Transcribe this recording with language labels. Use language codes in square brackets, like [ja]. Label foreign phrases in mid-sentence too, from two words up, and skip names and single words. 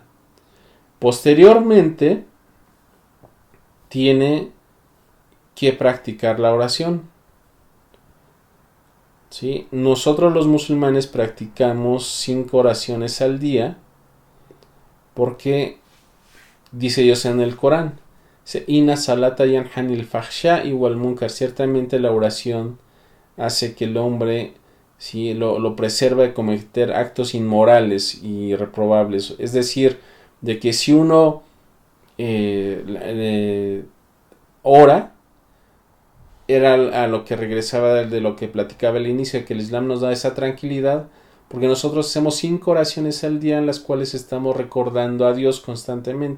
[es] Posteriormente tiene que practicar la oración, ¿sí? Nosotros los musulmanes practicamos 5 oraciones al día, porque dice Dios en el Corán: [ar] إن الصلاة تنهى عن الفحشاء والمنكر. [es] Ciertamente la oración hace que el hombre, ¿sí?, lo preserva de cometer actos inmorales y reprobables. Es decir, de que si uno ora, era a lo que regresaba de lo que platicaba al inicio, que el Islam nos da esa tranquilidad, porque nosotros hacemos 5 oraciones al día en las cuales estamos recordando a Dios constantemente.